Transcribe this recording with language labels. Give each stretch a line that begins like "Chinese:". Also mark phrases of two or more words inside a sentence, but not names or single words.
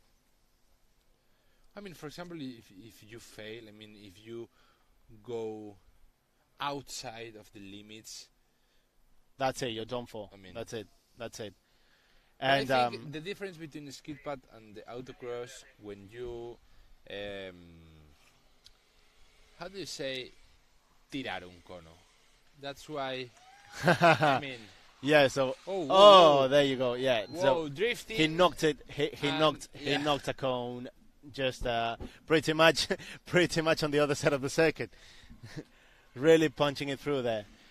English: I mean, for example, if you fail, I mean, if you go outside of the limits, that's it. You're done for. I mean, that's it. And And I think the difference between the skid pad and the autocross, when you, how do you say,
Spanish: tirar un cono?
English: That's why. I mean. Yeah, so whoa. There you go. Yeah, Whoa, so drifting. he knocked it. He knocked a cone, just pretty much on the other side of the circuit. Really punching it through there.